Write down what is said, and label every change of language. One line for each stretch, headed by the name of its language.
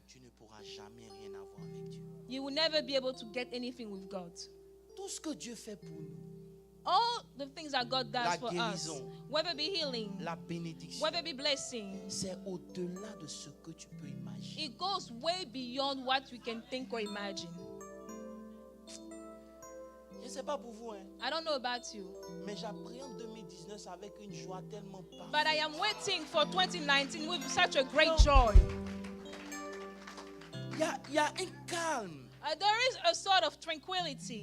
French: tu ne pourras jamais rien avoir avec Dieu.
English: you will never be able to get anything with God.
French: Tout ce que Dieu fait pour nous,
English: All the things that God does
French: La
English: for us,
French: guérison.
English: whether it be healing,
French: la bénédiction,
English: whether it be blessing,
French: c'est au-delà de ce que tu peux imaginer.
English: it goes way beyond what we can think or imagine.
French: Je ne sais pas pour vous, hein,
English: I don't know about you,
French: mais j'appréhende 2019 avec une joie tellement
English: but
French: parfaite.
English: I am waiting for 2019 with such a great joy.
French: Il y a un calme
English: There is a sort of tranquility